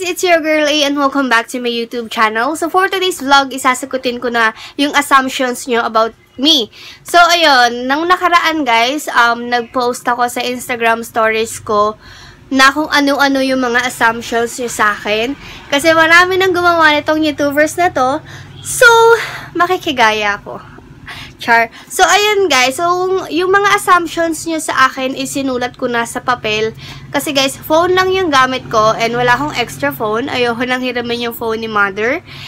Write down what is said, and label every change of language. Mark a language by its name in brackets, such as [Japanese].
[English] It's your girl A and welcome back to my YouTube channel. So for today's vlog, [Filipino] isasagutin ko na yung assumptions nyo about me. So ayun, nang nakaraan guys, nag-post ako sa Instagram stories ko na kung ano-ano yung mga assumptions nyo sa akin. Kasi marami nang gumawa nitong YouTubers na to. So, makikigaya ako. Char. So, ayun guys. So, yung mga assumptions nyo sa akin is sinulat ko na sa papel. Kasi guys, phone lang yung gamit ko and wala akong extra phone. Ayoko nang hiramin yung phone ni mother.